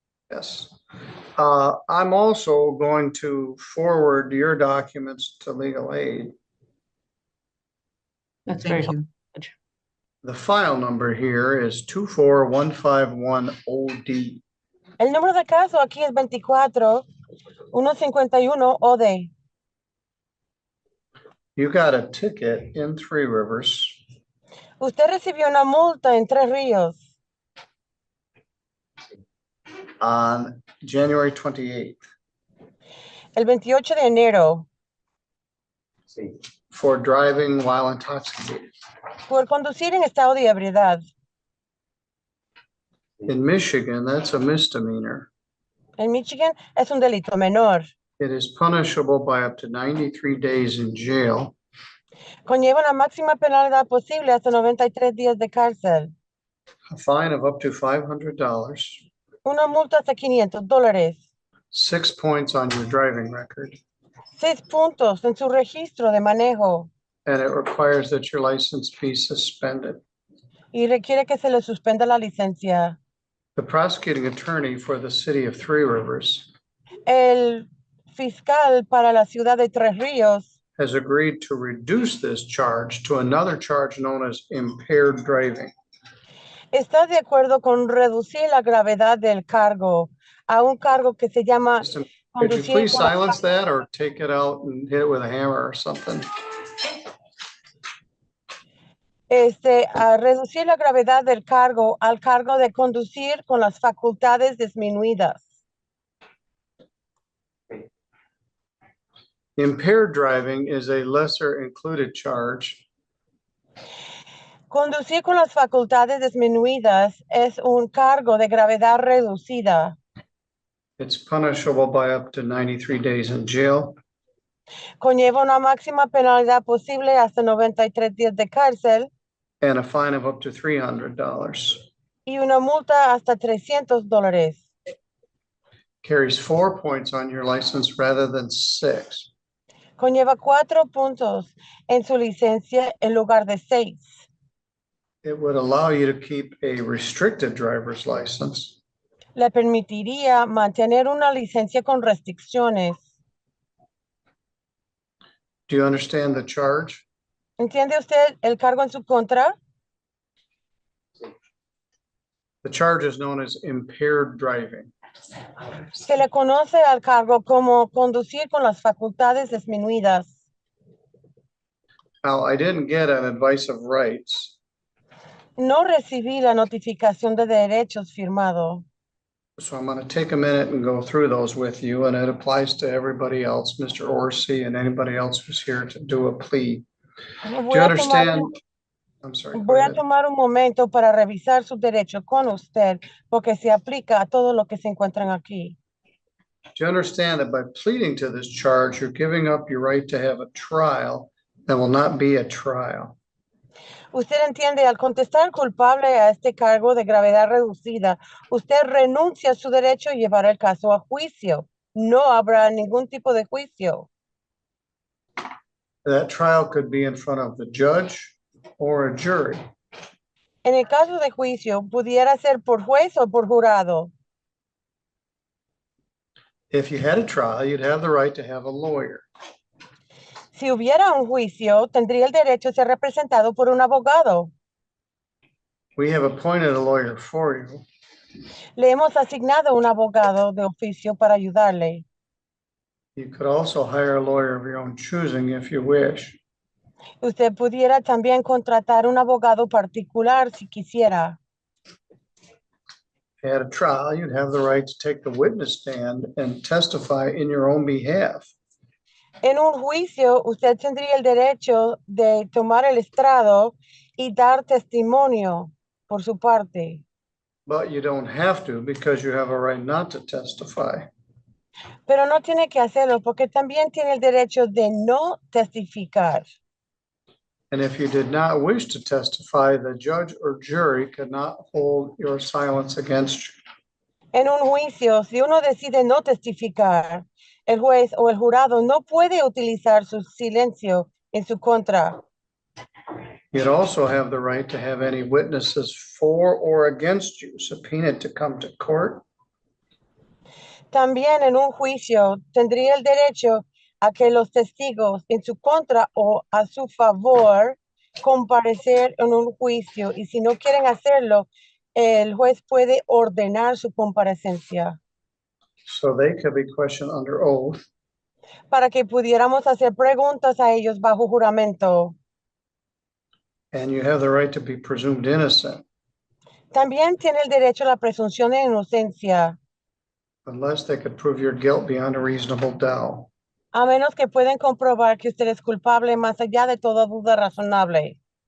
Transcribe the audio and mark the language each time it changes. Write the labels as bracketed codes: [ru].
[en] Yes. I'm also going to forward your documents to legal aid. That's very Thank helpful. you. The file number here is 24151OD. [es] El número de caso aquí es 24151 OD. [en] You got a ticket in Three Rivers [es] Usted recibió una multa en Tres Ríos [en] on January 28th [es] el 28 de enero [en] for driving while intoxicated. [es] por conducir en estado de ebriedad. [en] In Michigan, that's a misdemeanor. [es] En Michigan es un delito menor. [en] It is punishable by up to 93 days in jail [es] Conlleva una máxima penalidad posible hasta 93 días de cárcel. [en] a fine of up to $500, [es] Una multa hasta $500. [en] 6 points on your driving record, [es] 6 puntos en su registro de manejo. [en] and it requires that your license be suspended. [es] Y requiere que se le suspenda la licencia. [en] The prosecuting attorney for the city of Three Rivers [es] El fiscal para la ciudad de Tres Ríos [en] has agreed to reduce this charge to another charge known as impaired driving. [es] está de acuerdo con reducir la gravedad del cargo a un cargo que se llama [en] Could you [es] conducir [en] please [es] con las [en] silence that or take it out and hit it with a hammer or something? [es] a reducir la gravedad del cargo al cargo de conducir con las facultades disminuidas. [en] Impaired driving is a lesser included charge [es] Conducir con las facultades disminuidas es un cargo de gravedad reducida. [en] It's punishable by up to 93 days in jail [es] Conlleva una máxima penalidad posible hasta 93 días de cárcel [en] and a fine of up to $300. [es] y una multa hasta $300. [en] Carries 4 points on your license rather than 6. [es] Conlleva 4 puntos en su licencia en lugar de 6. [en] It would allow you to keep a restricted driver's license [es] Le permitiría mantener una licencia con restricciones. [en] Do you understand the charge? [es] ¿Entiende usted el cargo en su contra? [en] The charge is known as impaired driving. [es] Se le conoce al cargo como conducir con las facultades disminuidas. [en] Now, I didn't get an advice of rights, [es] No recibí la notificación de derechos firmado. [en] so I'm going to take a minute and go through those with you, and it applies to everybody else, Mr. Orsi, and anybody else who's here to do a plea. Do [es] Voy [en] you [es] a [en] understand? I'm sorry. go ahead. [es] tomar un momento para revisar sus derechos con usted, porque se aplica a todo lo que se encuentran aquí. [en] Do you understand that by pleading to this charge, you're giving up your right to have a trial that will not be a trial? [es] Usted entiende, al contestar culpable a este cargo de gravedad reducida, usted renuncia a su derecho a llevar el caso a juicio. No habrá ningún tipo de juicio. [en] That trial could be in front of the judge or a jury. [es] En el caso de juicio, pudiera ser por juez o por jurado. [en] If you had a trial, you'd have the right to have a lawyer. [es] Si hubiera un juicio, tendría el derecho a ser representado por un abogado. [en] We have appointed a lawyer for you. [es] Le hemos asignado un abogado de oficio para ayudarle. [en] You could also hire a lawyer of your own choosing if you wish. [es] Usted pudiera también contratar un abogado particular si quisiera. [en] If you had a trial, you'd have the right to take the witness stand and testify in your own behalf. [es] En un juicio, usted tendría el derecho de tomar el estrado y dar testimonio por su parte. [en] But you don't have to because you have a right not to testify. [es] Pero no tiene que hacerlo porque también tiene el derecho de no testificar. [en] And if you did not wish to testify, the judge or jury cannot hold your silence against you. [es] En un juicio, si uno decide no testificar, el juez o el jurado no puede utilizar su silencio en su contra. [en] You'd also have the right to have any witnesses for or against you subpoenaed to come to court. [es] También en un juicio tendría el derecho a que los testigos en su contra o a su favor comparecer en un juicio y si no quieren hacerlo, el juez puede ordenar su comparecencia [en] So they could be questioned under oath. [es] para que pudiéramos hacer preguntas a ellos bajo juramento. [en] And you have the right to be presumed innocent [es] También tiene el derecho a la presunción de inocencia, [en] unless they could prove your guilt beyond a reasonable doubt. [es] a menos que puedan comprobar que usted es culpable más allá de toda duda razonable.